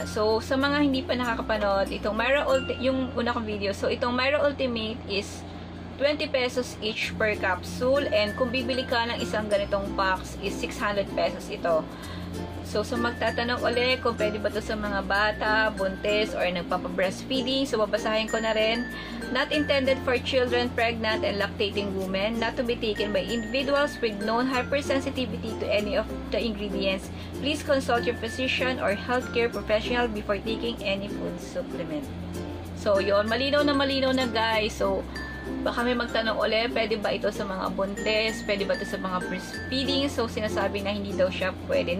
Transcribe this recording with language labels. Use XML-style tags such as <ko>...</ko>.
<tl>So, sa mga hindi pa nakakapanood, itong Myra Ultimate, yung una kong video, so, itong Myra Ultimate is 20 pesos each per capsule. And kung bibili ka ng isang ganitong box, is 600 pesos ito. So, magtatanong ulit kung pwede ba ito sa mga bata, buntis, or nagpapa-breastfeeding. So, babasahin ko na rin.</tl> <en>Not intended for children, pregnant, and lactating women. Not to be taken by individuals with known hypersensitivity to any of the ingredients. Please consult your physician or healthcare professional before taking any food supplement.</en> <tl>So, yun. Malinaw na guys. So, baka may magtanong ulit, pwede ba ito sa mga buntis? Pwede ba ito sa mga breastfeeding? So, sinasabi na hindi daw siya pwede.</tl>